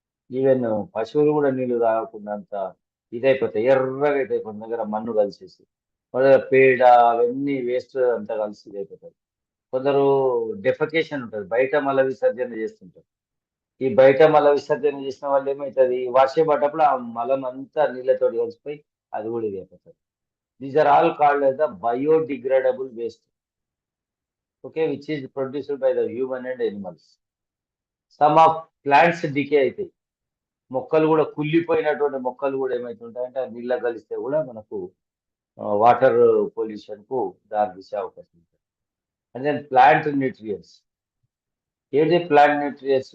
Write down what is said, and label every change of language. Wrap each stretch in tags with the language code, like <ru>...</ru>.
<te>Even పశువులు కూడా నీళ్లు తాగకుండా అంత ఇదైపోతాయి, ఎర్రగా అయిపోతాయి కొన్ని దగ్గర మన్ను కలిసేసి. మొదల పేడ అవన్నీ వేస్ట్ అంతా కలిసి ఇదైపోతాయి. కొందరు డెఫకేషన్ ఉంటుంది, బయట మల విసర్జన చేస్తుంటారు. ఈ బయట మల విసర్జన చేసిన వాళ్ళు ఏమవుతుంది, వర్షం పడ్డప్పుడు ఆ మలం అంతా నీళ్ళతో కలిసిపోయి అది కూడా ఇది అయిపోతుంది.</te> <en>These are all called as the biodegradable waste, okay, which is produced by the human and animals. Some of plants decay</en> <te>అవుతాయి, మొక్కలు కూడా కుళ్ళిపోయినటువంటి మొక్కలు కూడా ఏమవుతుంటాయంటే ఆ నీళ్ళ కలిస్తే కూడా మనకు వాటర్ పొల్యూషన్ కు దారితీసే అవకాశం ఉంటుంది.</te> <en>And then plant nutrients.</en> <te>ఏంటి</te> <en>Plant nutrients?</en>